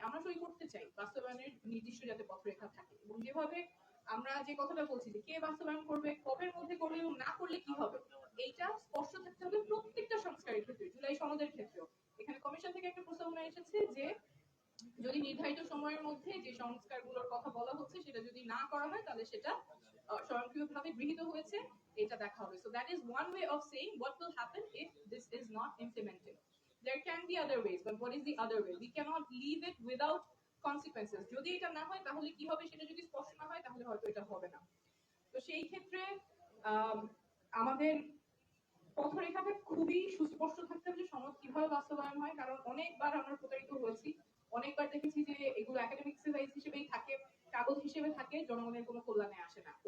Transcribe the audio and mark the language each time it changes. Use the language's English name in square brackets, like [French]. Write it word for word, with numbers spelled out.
[Bangla] আমরা সই করতে চাই বাস্তবায়নের নির্দিষ্ট যাতে পথরেখা থাকে, এবং যেভাবে আমরা যে কথাটা বলছি যে কে বাস্তবায়ন করবে, কবের মধ্যে করবে এবং না করলে কি হবে, এইটা স্পষ্ট থাকতে হবে প্রত্যেকটা সংস্কারের ক্ষেত্রে, জুলাই সনদের ক্ষেত্রেও। এখানে কমিশন থেকে একটা প্রস্তাবনা এসেছে যে যদি নির্ধারিত সময়ের মধ্যে যে সংস্কারগুলোর কথা বলা হচ্ছে সেটা যদি না করা হয় তাহলে সেটা আহ, স্বয়ংক্রিয়ভাবে গৃহীত হয়েছে, এটা দেখা হবে। [English] So that is one way of saying what will happen if this is not implemented. There can be other ways, but what is the other way? We cannot leave it without consequences. [Bangla] যদি এটা না হয় তাহলে কি হবে সেটা যদি স্পষ্ট না হয় তাহলে হয়তো এটা হবে না। তো সেই ক্ষেত্রে আম, আমাদের পথরেখাটা খুবই সুস্পষ্ট থাকতে হবে যে সনদ কিভাবে বাস্তবায়ন হয়, কারণ অনেকবার আমরা প্রতারিত হয়েছি, অনেকবার দেখেছি যে এগুলো একাডেমিক এক্সারসাইজ হিসেবেই থাকে, কাগজ হিসেবে থাকে, জনগণের কোনো কল্যাণে আসে না।